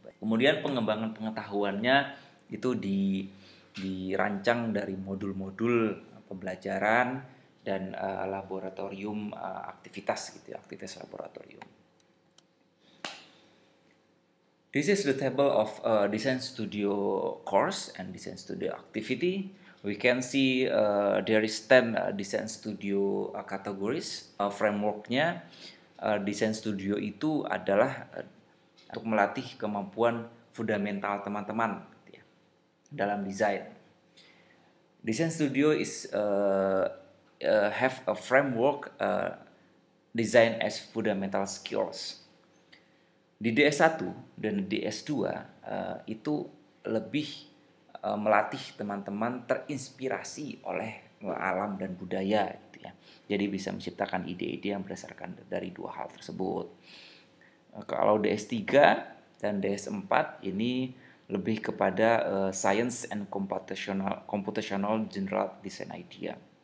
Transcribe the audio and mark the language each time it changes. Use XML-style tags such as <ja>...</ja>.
<id>Kemudian pengembangan pengetahuannya itu dirancang dari modul-modul pembelajaran dan laboratorium aktivitas gitu ya, aktivitas laboratorium.</id> <en>This is the table of design studio course and design studio activity. We can see there is 10 design studio categories.</en> <id>Frameworknya design studio itu adalah untuk melatih kemampuan fundamental teman-teman gitu ya, dalam desain.</id> <en>Design studio is have a framework design as fundamental skills.</en> <id>Di DS1 dan DS2 itu lebih melatih teman-teman terinspirasi oleh alam dan budaya gitu ya. Jadi bisa menciptakan ide-ide yang berdasarkan dari dua hal tersebut. Kalau DS3 dan DS4 ini lebih kepada Science and Computational General Design Idea.</id>